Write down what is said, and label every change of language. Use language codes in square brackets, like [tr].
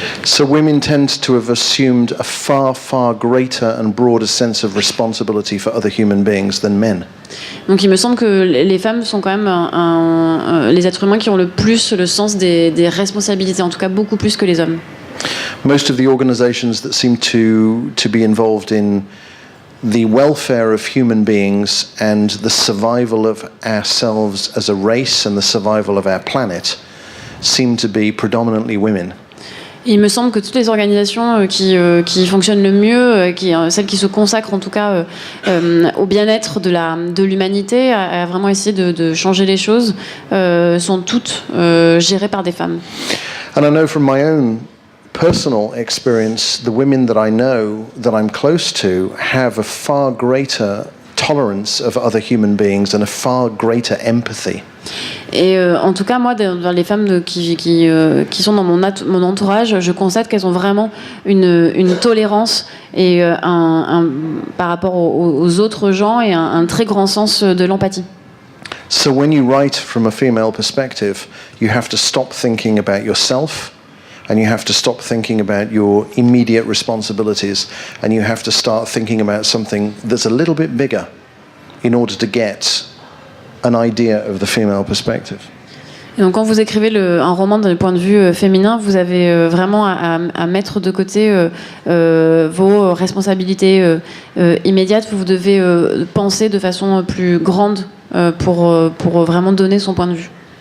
[en] So women tend to have assumed a far, far greater and broader sense of responsibility for other human beings than men. [fr] Donc il me semble que les femmes sont quand même les êtres humains qui ont le plus le sens des responsabilités, en tout cas beaucoup plus que les hommes. [en] Most of the organizations that seem to be involved in the welfare of human beings and the survival of ourselves as a race and the survival of our planet seem to be predominantly women. [fr] Il me semble que toutes les organisations qui fonctionnent le mieux, celles qui se consacrent en tout cas au bien-être de l'humanité, à vraiment essayer de changer les choses, sont toutes gérées par des femmes. [en] And I know from my own personal experience, the women that I know, that I'm close to, have a far greater tolerance of other human beings and a far greater empathy. [fr] Et en tout cas, moi, dans les femmes qui sont dans mon entourage, je constate qu'elles ont vraiment une tolérance et par rapport aux autres gens et un très grand sens de l'empathie. [en] So when you write from a female perspective, you have to stop thinking about yourself, and you have to stop thinking about your immediate responsibilities, and you have to start thinking about something that's a little bit bigger in order to get an idea of the female perspective. [fr] Et donc quand vous écrivez un roman d'un point de vue féminin, vous avez vraiment à mettre de côté vos responsabilités immédiates. Vous devez penser de façon plus grande pour vraiment donner son point de vue.